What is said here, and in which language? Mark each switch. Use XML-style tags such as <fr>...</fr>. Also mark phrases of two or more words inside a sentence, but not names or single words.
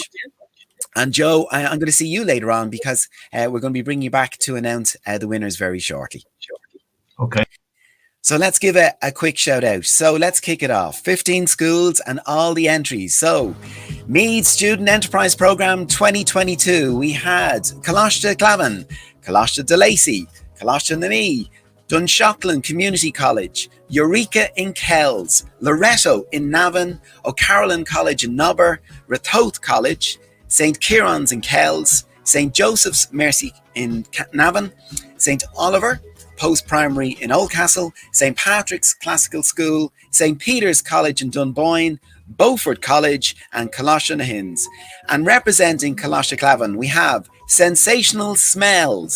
<en>And Joe, I'm going to see you later on because we're going to be bringing you back to announce the winners very shortly. Okay. So let's give a quick shout out. So let's kick it off. 15 schools and all the entries. So Meath Student Enterprise Programme 2022. We had Coláiste Clavan, Coláiste de Lacy, Coláiste na Meath, Dunshaughlin Community College, Eureka in Kells, Loreto in Navan, O'Carolan College in Nobber, Ratoath College, St. Kieran's in Kells, St. Joseph's Mercy in Navan, St. Oliver Post-Primary in Oldcastle, St. Patrick's Classical School, St. Peter's College in Dunboyne, Beaufort College and Coláiste na Hins. And representing Coláiste Clavan, we have Sensational Smells.</en>